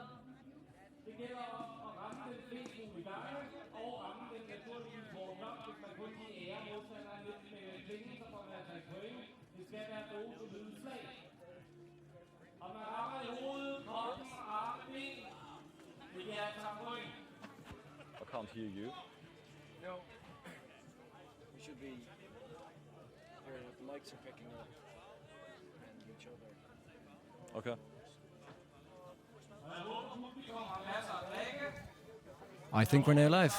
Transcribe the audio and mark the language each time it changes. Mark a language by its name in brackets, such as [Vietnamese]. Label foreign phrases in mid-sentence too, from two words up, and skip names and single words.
[Danish] Det gælder om at ramme den flest mulige gange og ramme den naturligvis hårdt nok, hvis man kun kan ære modstanderen lidt med klingen, så får man altså et point. Det skal være gode solide slag. Og man rammer i hovedet, kroppen, arme, ben. Det giver altså point. [English] I can't hear you. No. We should be hearing what the mics are picking up and each other. Okay. I think we're now live.